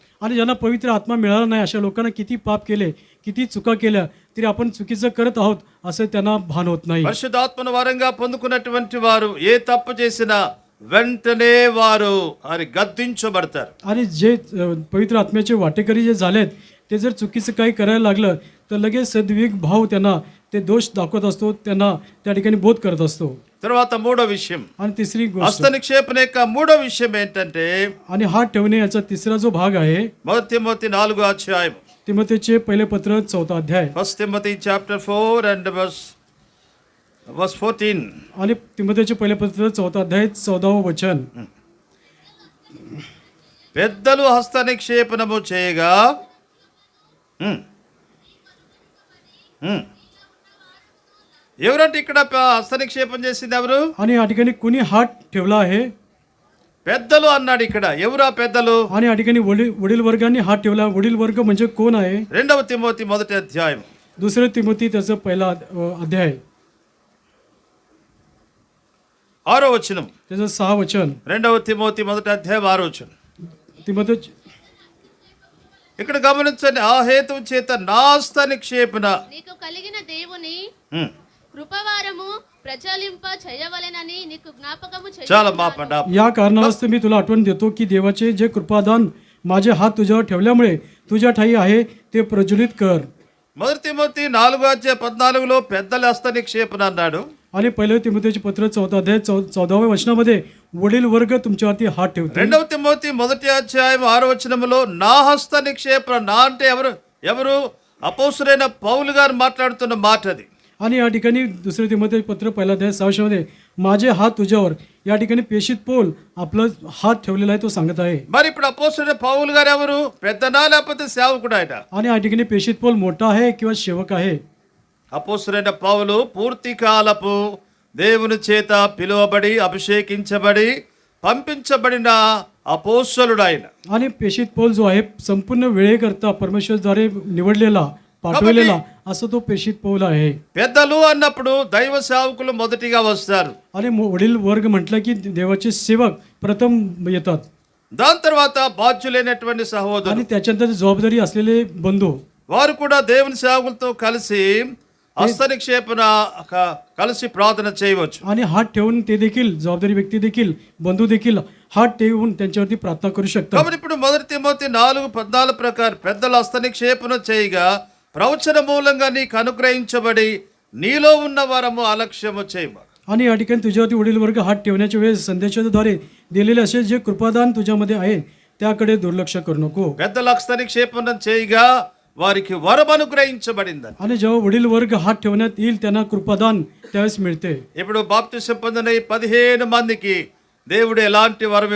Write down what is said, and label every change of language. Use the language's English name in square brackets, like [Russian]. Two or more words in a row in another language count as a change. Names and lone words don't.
[Marathi] आणि ज्यांना पवित्र आत्मा मिळाला नाही अशा लोकांना किती पाप केले, किती चुका केल्या तरी आपण चुकीचं करत आहोत असं त्यांना भान होत नाही. [Telugu] పరిశుద్ధాత్మను వరంగా పొందుకున్నటువంటి వారు ఏ తప్పు చేసినా వెంటనే వారు అది గద్దించబడతారు. [Marathi] आणि जे पवित्र आत्म्याचे वाटेकरी जे झालेत ते जर चुकीचं काही करायला लागलं तर लगेच सद्विवेक भाव त्यांना ते दोष दाखवत असतो, त्यांना त्या ठिकाणी बोध करत असतो. [Telugu] తర్వాత మూడో విషయం, [Marathi] आणि तिसरी गोष्ट [Telugu] హస్తనిక్షేపణ యొక్క మూడో విషయం ఏంటంటే [Marathi] आणि हात ठेवणे याचा तिसरा जो भाग आहे [Telugu] 1 తిమోతి 4వ అధ్యాయం, [Marathi] तिमोथेचे पहिले पत्र 4था अध्याय [English] 1 Timothy chapter 4 and verse 14. [Marathi] आणि तिमोथेचे पहिले पत्र 4था अध्याय 14వ वचन. [Telugu] పెద్దలు హస్తనిక్షేపణము చేయగా ఎవరంటే ఇక్కడ హస్తనిక్షేపం చేసింది ఎవరు? [Marathi] आणि या ठिकाणी कुणी हात ठेवला आहे? [Telugu] పెద్దలు అన్నాడు ఇక్కడ. ఎవరు ఆ పెద్దలు? [Marathi] आणि या ठिकाणी वडील वर्गाने हात ठेवला. वडील वर्ग म्हणजे कोण आहे? [Telugu] 2 తిమోతి 1వ అధ్యాయం, [Marathi] दुसरे तिमोथी त्याचं पहिला अध्याय [Telugu] 6వ వచనం. [Marathi] त्याचं 6 वचन. [Telugu] 2 తిమోతి 1వ అధ్యాయం 6వ వచనం. [Marathi] तिमोथे [Telugu] ఇక్కడ గమనించండి, ఆ హేతువు చేత నా హస్తనిక్షేపణ నీకు కలిగిన దేవుని కృపవారము ప్రచాలింప చేయవలెనని నీకు జ్ఞాపకము చాలా మాపండి. [Marathi] या कारणास्तव मी तुला आठवण देतो की देवाचे जे कृपादान माझे हात तुझ्यावर ठेवल्यामुळे तुझ्या ठाई आहे ते प्रज्वलित कर. [Telugu] 1 తిమోతి 4వ అధ్యాయం 14లో పెద్దల హస్తనిక్షేపణ అన్నాడు. [Marathi] आणि पहिले तिमोथेचे पत्र 4था अध्याय 14व्या वचनामध्ये वडील वर्ग तुमच्यावरती हात ठेवतो. [Telugu] 2 తిమోతి 1వ అధ్యాయం 6వ వచనంలో నా హస్తనిక్షేపణ, నా అంటే ఎవరు అపోస్తులైన పౌలు గారు మాట్లాడుతున్న మాట అది. [Marathi] आणि या ठिकाणी दुसरे तिमोथेचे पत्र पहिला अध्याय 6 वचनामध्ये माझे हात तुझ्यावर, या ठिकाणी पेशीत पोल आपला हात ठेवलेला आहे तो सांगत आहे. [Telugu] మరి ఇప్పుడు అపోస్తులైన పౌలు గారు ఎవరు? పెద్దనా లేకపోతే సేవకుడు ఆయన? [Marathi] आणि या ठिकाणी पेशीत पोल मोठा आहे किंवा सेवक आहे? [Telugu] అపోస్తులైన పౌలు పూర్తి కాలపు దేవుని చేత పిలువబడి అభిషేకించబడి పంపించబడిన అపోస్తలుడు ఆయన. [Marathi] आणि पेशीत पोल जो आहे संपूर्ण वेळेकरता परमेश्वरद्वारे निवडलेला, पाठवलेला असं तो पेशीत पौल आहे. [Telugu] పెద్దలు అన్నప్పుడు దైవ సేవకులు మొదటిగా వస్తారు. [Marathi] आणि वडील वर्ग म्हटलं की देवाचे सेवक प्रथम येतात. [Telugu] దాని తర్వాత బాధ్యులైనటువంటి సహోదరులు, [Marathi] आणि त्याच्यानंतर जबाबदारी असलेले बंधू, [Telugu] వారు కూడా దేవుని సేవకులతో కలిసి హస్తనిక్షేపణ కలిసి ప్రార్థన చేయవచ్చు. [Marathi] आणि हात ठेवून ते देखील जबाबदारी व्यक्ती देखील बंधू देखील हात ठेवून त्यांच्यावरती प्रार्थना करू शकतात. [Telugu] కాబట్టి ఇప్పుడు 1 తిమోతి 4:14 ప్రకారం పెద్దల హస్తనిక్షేపణ చేయగా ప్రవచన మూలంగా నీకు అనుగ్రహించబడి నీలో ఉన్న వరము అలక్ష్యము చేయబడు. [Marathi] आणि या ठिकाणी तुझ्यावरती वडील वर्ग हात ठेवण्याच्या वेळेस संदेशाद्वारे दिलेले असे जे कृपादान तुझ्यामध्ये आहे त्याकडे दुर्लक्ष करू नको. [Telugu] పెద్దల హస్తనిక్షేపణ చేయగా వారికి వరం అనుగ్రహించబడిందని. [Marathi] आणि जेव्हा वडील वर्ग हात ठेवण्यात येईल त्यांना कृपादान त्यावेळेस मिळते. [Telugu] ఇప్పుడు బాప్తిసం పొందిన ఈ 15 మందికి దేవుడు ఎలాంటి వరం ఇవ్వబోతున్నాడో,